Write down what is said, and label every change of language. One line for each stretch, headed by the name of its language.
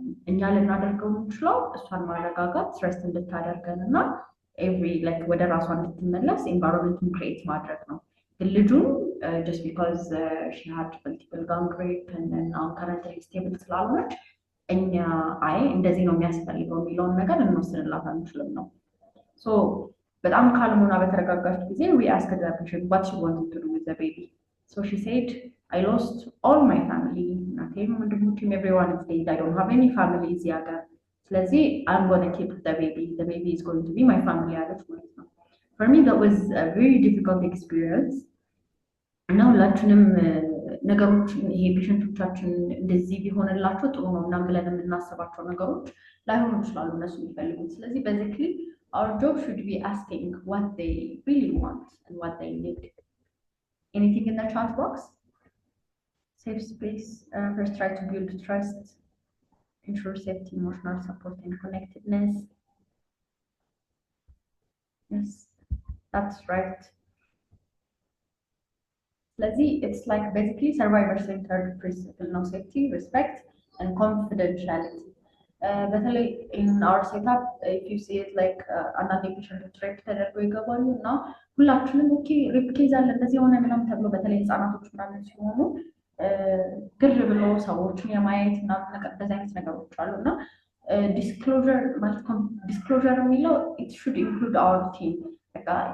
Amharic: እኛ ልናደርገው የምንችለው እሷን ማረጋጋት ትረስት እንድታደርገን እና ኤቭሪ ላይክ ወደ ራሷ እንድትመለስ ኤንቫይሮንመንቱን ክሬት ማድረግ ነው። ግን ልጁን
English: just because she had multiple gang rape and then currently stable
Amharic: ስላልሆነች እኛ አይ እንደዚህ ነው የሚያስፈልገው የሚለውን ነገር እንወስንላት አንችልም ነው። በጣም ካልሞና በተረጋጋች ጊዜ
English: we asked the patient what she wanted to do with the baby. So she said, I lost all my family. Everyone is dead. I don't have any family
Amharic: እዚህ ሀገር። ስለዚህ
English: I'm going to keep the baby. The baby is going to be my family
Amharic: አለች ማለት ነው።
English: For me that was a very difficult experience.
Amharic: እና ሁላችንም ነገሮችን ይሄ ፔሸንቶቻችን እንደዚህ ቢሆንላቸው ጥሩ ነው እና ብለን የምናስባቸው ነገሮች ላይሆኑ ይችላሉ እነሱ የሚፈልጉት። ስለዚህ
English: basically our job should be asking what they really want and what they need. Anything in the chat box? Safe space. First, try to build trust, ensure safety, emotional support, and connectedness. Yes, that's right. It's like basically survivor-centered principle, no safety, respect, and confidentiality.
Amharic: በተለይ
English: in our setup, if you see it like
Amharic: አንዳንድ ፔሸንቶች ሬፕ ተደርጎ ይገባሉ እና ሁላችንም ኦኬ ሬፕ ኬዝ አለ እንደዚህ የሆነ ምናምን ተብሎ በተለይ ህፃናቶች ምናምን ሲሆኑ ግር ብሎ ሰዎችን የማየት ምናምን ነገር እንደዚህ አይነት ነገሮች አሉ እና ዲስክሎዥር ማለት ዲስክሎዥር የሚለው
English: it should include our team.
Amharic: በቃ